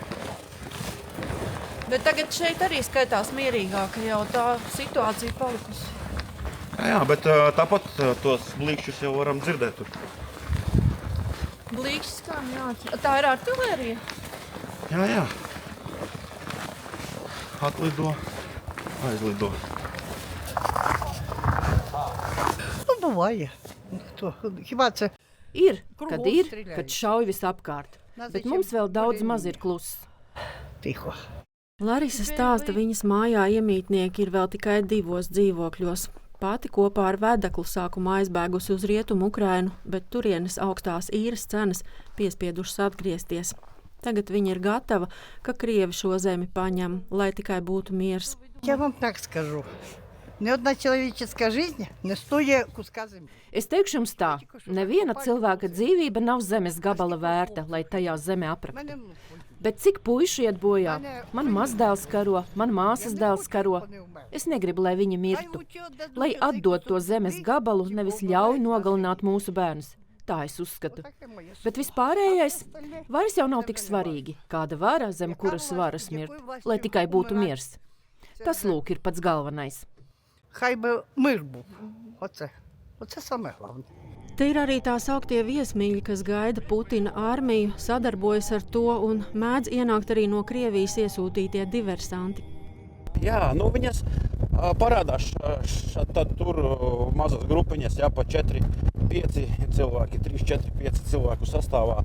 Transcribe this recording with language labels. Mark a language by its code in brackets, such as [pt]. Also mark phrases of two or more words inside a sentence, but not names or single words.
[lv] Bet tagad šeit arī skaitās mierīgāk, jau tā situācija palikusi. Jā, bet tāpat tos blīkšķus jau varam dzirdēt tur. Blīkšķis skan, jā. Tā ir artilērija? Jā. Atlido, aizlido. [uk] Буває. Хіба це? [lv] Ir, kad šauj visapkārt, bet mums vēl daudz maz ir kluss. [uk] Tiho. [lv] Larisa stāsta, viņas mājā iemītnieki ir vēl tikai 2 dzīvokļos. Pati kopā ar vedeklu sākumā aizbēgusi uz Rietumu Ukrainu, bet turienes augstās īres cenas piespiedušas atgriezties. Tagad viņa ir gatava, ka Krievi šo zemi paņem, lai tikai būtu miers. [ru] Я вам так скажу. Ни одна человеческая жизнь не стоит куска земли. [lv] Es teikšu jums tā, neviena cilvēka dzīvība nav zemes gabala vērta, lai tajā zeme apraktu. Bet cik puiši iet bojā? Man mazdēls karo, man māsas dēls karo. Es negribu, lai viņi mirtu. Lai atdod to zemes gabalu, nevis ļauj nogalināt mūsu bērnus. Tā es uzskatu. Bet vispārējais vairs jau nav tik svarīgi, kāda vara zem kuras varas mirt, lai tikai būtu miers. Tas lūk ir pats galvenais. [uk] Хай би мир був. Оце саме головне. [lv] Te ir arī tā sauktie viesmīļi, kas gaida Putina armiju, sadarbojas ar to un mēdz ienākt arī no Krievijas iesūtītie diversanti. Jā, viņas parādās tad tur mazas grupiņas, pa 4-5 cilvēki, 3-4-5 cilvēku sastāvā.